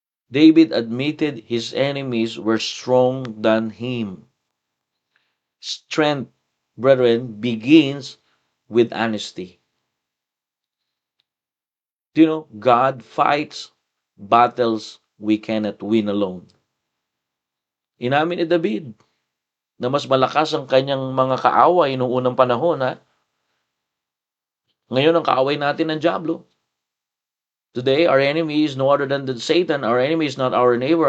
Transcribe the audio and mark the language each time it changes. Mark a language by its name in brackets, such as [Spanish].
[English] David admitted his enemies were strong than him. Strength, brethren, begins with honesty. Do you know, God fights battles we cannot win alone. [Filipino] Inamin ni David na mas malakas ang kanyang mga kaaway noong unang panahon. Ngayon ang kaaway natin ng Diablo. [English] Today, our enemy is no other than Satan. Our enemy is not our neighbor.